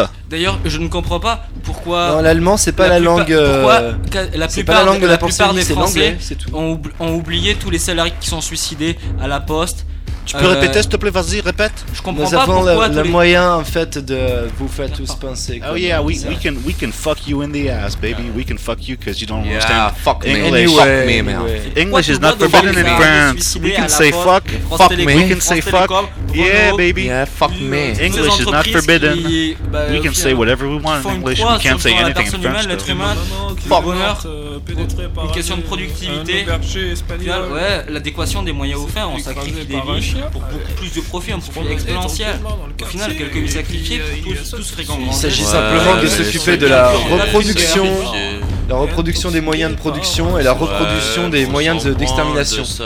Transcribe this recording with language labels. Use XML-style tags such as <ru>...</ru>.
<fr>D'ailleurs, je ne comprends pas pourquoi. Non, l'allemand, c'est pas la langue. Pourquoi la plupart des Français, c'est l'anglais, c'est tout. Ont oublié tous les salariés qui sont suicidés à la poste. Tu peux répéter, s'il te plaît, vas-y, répète. Je comprends nous pas pourquoi. Nous avons le moyen, en fait, de vous faire tous penser.</fr> <en>Oh, yeah, we can fuck you in the ass, baby. Yeah. We can fuck you because you don't understand. Yeah, fuck English. Anyway. Fuck me, man. English is not forbidden in France. We can say fuck. Fuck me. We can say fuck. Yeah, baby. Yeah, fuck me. English is not forbidden. We can say whatever we want in English. We can't say anything in French. Fuck.</en> <fr>Une question de productivité. Ouais, l'adéquation des moyens offerts. On sacrifie des vies. Pour beaucoup plus de profit, un profit exponentiel. Au final, quelques vies sacrifiées pour tous fréquemment. Il s'agit simplement de s'occuper de la reproduction. La reproduction des moyens de production et la reproduction des moyens d'extermination.</fr>